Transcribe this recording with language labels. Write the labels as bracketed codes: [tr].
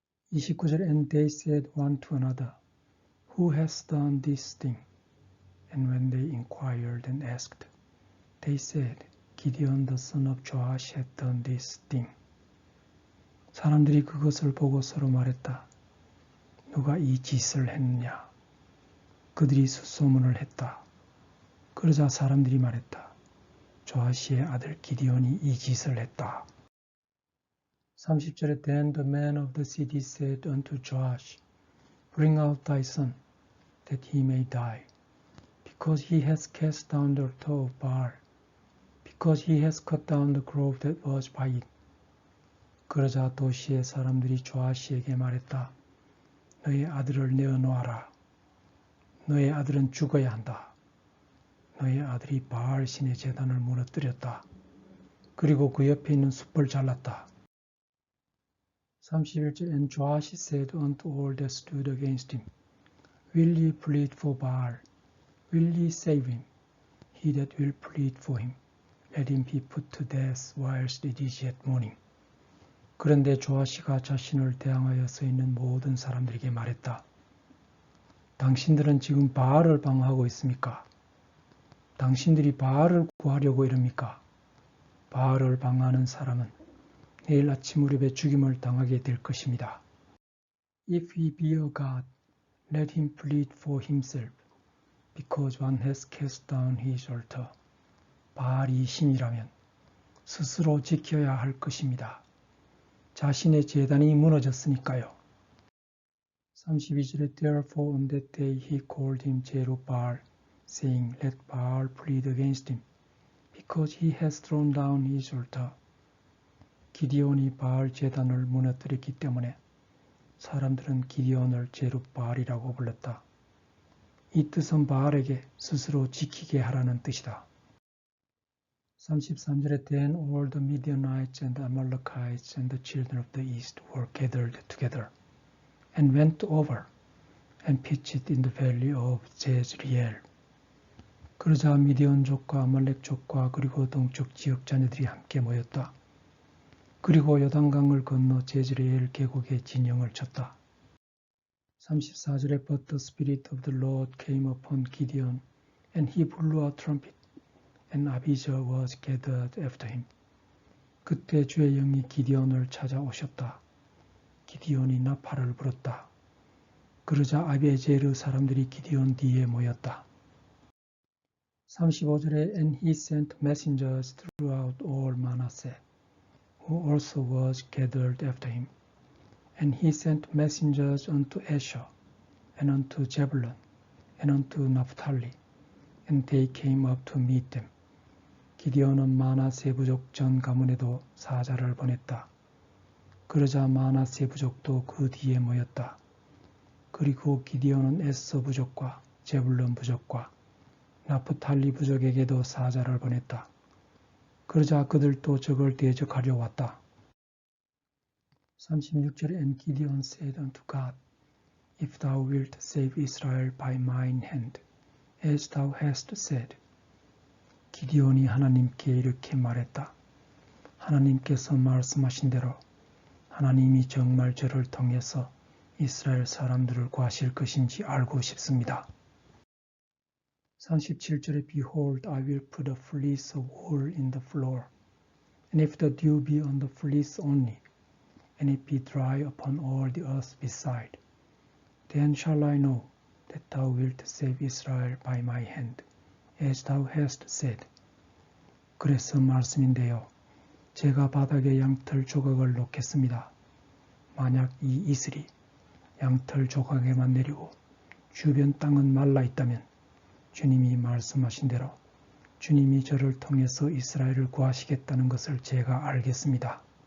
[ko] 29절 [en] And they said one to another, Who has done this thing? And when they inquired and asked, they said, Gideon the son of Joash had done this thing. [ko] 사람들이 그것을 보고 서로 말했다. 누가 이 짓을 했느냐? 그들이 숫소문을 했다. 그러자 사람들이 말했다. 조아시의 아들 기디온이 이 짓을 했다. 30절에 [en] Then the man of the city said unto Joash, Bring out thy son, that he may die, because he has cast down the altar of Baal, because he has cut down the grove that was by it. [ko] 그러자 도시의 사람들이 조아시에게 말했다. 너의 아들을 내어놓아라. 너의 아들은 죽어야 한다. 너의 아들이 바알 신의 제단을 무너뜨렸다. 그리고 그 옆에 있는 숲을 잘랐다. 31절 [en] And Joash said unto all that stood against him, Will ye plead for Baal? Will ye save him? He that will plead for him, let him be put to death whilst it is yet morning. [ko] 그런데 조아시가 자신을 대항하여 서 있는 모든 사람들에게 말했다. 당신들은 지금 바알을 방어하고 있습니까? 당신들이 바알을 구하려고 이럽니까? 바알을 방어하는 사람은 내일 아침 무렵에 죽임을 당하게 될 것입니다. [en] If he be a god, let him plead for himself, because one has cast down his altar. [ko] 바알이 신이라면 스스로 지켜야 할 것입니다. 자신의 제단이 무너졌으니까요. 32절에 [en] Therefore on that day he called him Jerubbaal, saying, Let Baal plead against him, because he has thrown down his altar. [ko] 기디온이 바알 제단을 무너뜨렸기 때문에 사람들은 기디온을 제룹바알이라고 불렀다. 이 뜻은 바알에게 스스로 지키게 하라는 뜻이다. 33절에 [en] Then all the Midianites and the Amalekites and the children of the east were gathered together and went over and pitched in the valley of Jezreel. [ko] 그러자 미디온족과 아말렉족과 그리고 동쪽 지역 자녀들이 함께 모였다. 그리고 요단강을 건너 제즈레엘 계곡에 진영을 쳤다. 34절에 [en] But the Spirit of the Lord came upon Gideon, and he blew a trumpet, and Abijah was gathered after him. [ko] 그때 주의 영이 기디온을 찾아오셨다. 기디온이 나팔을 불었다. 그러자 아비에제르 사람들이 기디온 뒤에 모였다. 35절에 [en] And he sent messengers throughout all Manasseh, who also was gathered after him. And he sent messengers unto Asher, and unto Zebulun, and unto Naphtali, and they came up to meet them. [ko] 기디온은 마나세 부족 전 가문에도 사자를 보냈다. 그러자 마나세 부족도 그 뒤에 모였다. 그리고 기디온은 에서 부족과 제불론 부족과 나프탈리 부족에게도 사자를 보냈다. 그러자 그들도 적을 대적하려 왔다. 36절에 [en] And Gideon said unto God, If thou wilt save Israel by mine hand, as thou hast said. [ko] 기디온이 하나님께 이렇게 말했다. 하나님께서 말씀하신 대로 하나님이 정말 저를 통해서 이스라엘 사람들을 구하실 것인지 알고 싶습니다. 37절에 [en] Behold, I will put a fleece of wool in the floor, and if the dew be on the fleece only, and it be dry upon all the earth beside, then shall I know that thou wilt save Israel by my hand, as thou hast said. [ko] 그래서 말씀인데요. 제가 바닥에 양털 조각을 놓겠습니다. 만약 이 이슬이 양털 조각에만 내리고 주변 땅은 말라 있다면 주님이 말씀하신 대로 주님이 저를 통해서 이스라엘을 구하시겠다는 것을 제가 알겠습니다.